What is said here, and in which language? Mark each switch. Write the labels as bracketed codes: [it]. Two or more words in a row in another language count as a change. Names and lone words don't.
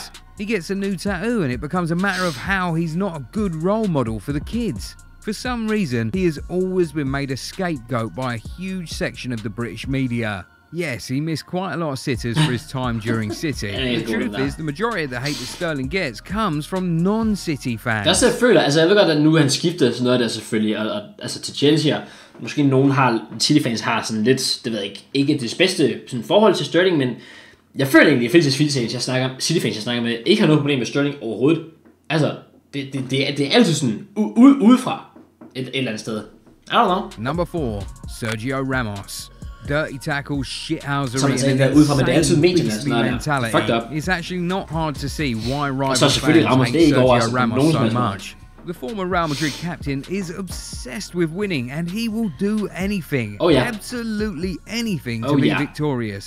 [en] He gets a new tattoo and it becomes a matter of how he's not a good role model for the kids. For some reason, he has always been made a scapegoat by a huge section of the British media. Yes, he missed quite a lot of sitters for his time during City. The truth is, the majority of the hate that Sterling gets comes from non-City fans. [da] Der selvfølgelig, altså jeg ved godt, at nu han skifter sådan noget der selvfølgelig, og altså til Chelsea, og måske nogen har, City-fans har sådan lidt, det ved jeg ikke det bedste sådan forhold til Sterling, men jeg føler egentlig, at City-fans, jeg snakker med, ikke har noget problem med Sterling overhovedet. Altså, det er altid sådan udefra et eller andet sted. [en] I don't know. Number 4, Sergio Ramos. Dirty tackles, shithousery, and insane mentality. It's actually not hard to see why rival fans hate Sergio Ramos so much. The former Real Madrid captain is obsessed with winning, and he will do anything, absolutely anything, to be victorious.